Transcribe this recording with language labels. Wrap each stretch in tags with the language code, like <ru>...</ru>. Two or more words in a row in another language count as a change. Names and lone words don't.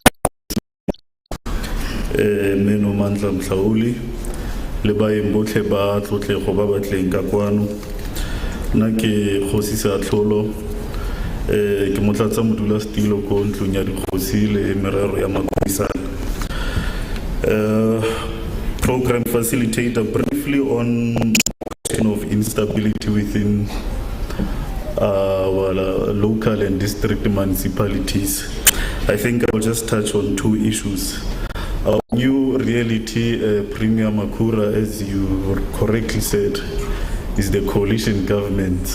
<tn>mme Nomandla Mhlauli le baeng botlhe ba tlotlego ba batleng ka kwano. Nna ke kgosi Seatlholo, ke motlatsa modulasetilo ko ntlong ya dikgosi le merero ya mapodisana.</tn> <en>Program facilitator, briefly on question of instability within our local and district municipalities. I think I'll just touch on two issues. Our new reality, Premier Makura, as you correctly said, is the coalition government.</en>